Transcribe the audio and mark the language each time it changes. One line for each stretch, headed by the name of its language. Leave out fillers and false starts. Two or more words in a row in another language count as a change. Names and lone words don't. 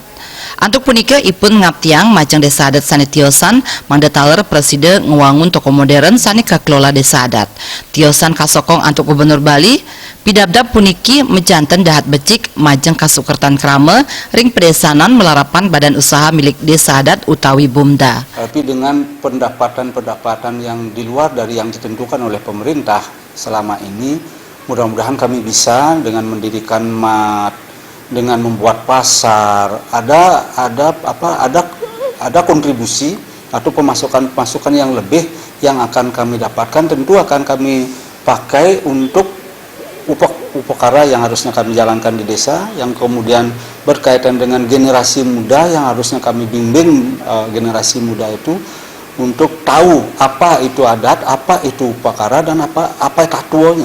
Balinese: Antuk punika ipun ngaptiang majang Desa Adat sani tiosan mangda taler preside nguwangun toko modern sani kaklola Desa Adat. Tiosan kasokong antuk Gubernur Bali pidabdab puniki mejanten dahat becik majeng kasukertan krame ring pedesanan melarapan
Indonesian: badan usaha milik Desa Adat
Balinese: utawi BUMDA.
Indonesian: Tapi dengan pendapatan yang di luar dari yang ditentukan oleh pemerintah selama ini, mudah-mudahan kami bisa dengan mendirikan mat, dengan membuat pasar, ada kontribusi atau pemasukan yang lebih yang akan kami dapatkan, tentu akan kami pakai untuk upakara yang harusnya kami jalankan di desa, yang kemudian berkaitan dengan generasi muda yang harusnya kami bimbing generasi muda itu untuk tahu apa itu adat, apa itu upakara, dan apa tatuonya.